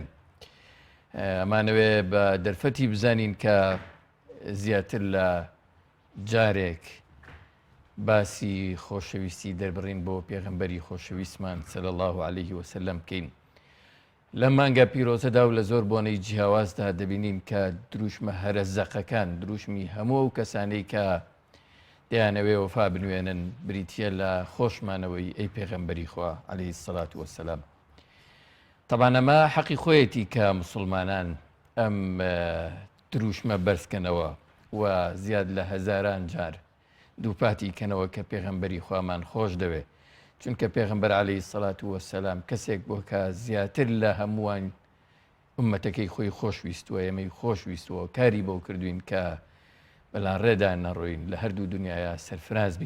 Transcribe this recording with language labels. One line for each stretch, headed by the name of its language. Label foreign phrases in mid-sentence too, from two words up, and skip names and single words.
Central Kurdish: ئەمانەوێ بە دەرفەتی بزانین کە زیاتر لە جارێک باسی خۆشەویستی دەربڕین بۆ پێغەمبەری خۆشەویستمان
Arabic: صلی الله عليه وسلم
Central Kurdish: بکەین. لە مانگە پیرۆزەدا و لە زۆر بۆنەی جیاوازدا دەبینین کە دروشمە هەرەزەقەکان دروشمی هەموو ئەو کەسانەی کە دەیانەوێ وەفا بنوێنن بریتە لە خۆشمانەوەی ئەی پێغەمبەری خوا
Arabic: عليه الصلاة والسلام.
Central Kurdish: طبعا ئەمە حەقی خۆیەتی کە مسلمانان ئەم دروشمە بەرزکەنەوە و زیاد لە هەزاران جار دووپاتی کەنەوە کە پێغەمبەری خوامان خۆش دەوێ، چونکە پێغەمبەر
Arabic: عەلەیهی سەڵات وەسەلام
Central Kurdish: کەسێک بۆ کە زیاتر لە هەمووان ئومەتەکەی خۆی خۆشویستووە، ئێمەی خۆشویستووە، کاری بۆ کردوین کە بەلان ڕێدا نەڕۆین لە هەردوو دنیاە سەرفراز بین.